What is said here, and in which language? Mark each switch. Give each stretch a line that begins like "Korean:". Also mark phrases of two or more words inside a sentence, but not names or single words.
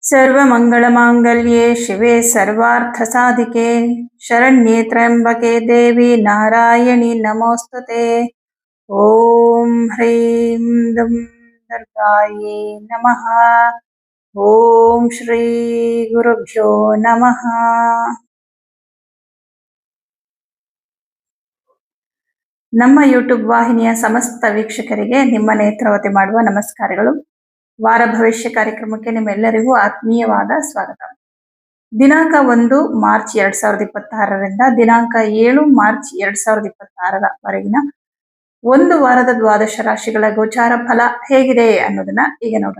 Sanskrit: सर्वमङ्गलमाङ्गल्ये शिवे सर्वार्थसाधिके शरण्ये त्र्यम्बके देवी नारायणि नमोस्तुते। ॐ ह्रीं दुं दुर्गायै नमः। ॐ श्री ಗುರುಭ್ಯೋ ನಮಃ.
Kannada: ನಮ್ಮ ಯೂಟ್ಯೂಬ್ ವಾಹಿನಿಯ ಸಮಸ್ತ ವೀಕ್ಷಕರಿಗೆ ನಿಮ್ಮ ನೇತ್ರಾವತಿ ಮಾಡುವ ನಮಸ್ಕಾರಗಳು. ವಾರ ಭವಿಷ್ಯ ಕಾರ್ಯಕ್ರಮಕ್ಕೆ ನಿಮ್ಮೆಲ್ಲರಿಗೂ ಆತ್ಮೀಯವಾದ ಸ್ವಾಗತ. ದಿನಾಂಕ 1 ಮಾರ್ಚ್ 2026ರಿಂದ ದಿನಾಂಕ 7 ಮಾರ್ಚ್ 2026ರವರೆಗಿನ ಒಂದು ವಾರದ ದ್ವಾದಶ ರಾಶಿಗಳ ಗೋಚಾರ ಫಲ ಹೇಗಿದೆ ಅನ್ನೋದನ್ನ ಈಗ ನೋಡೋಣ.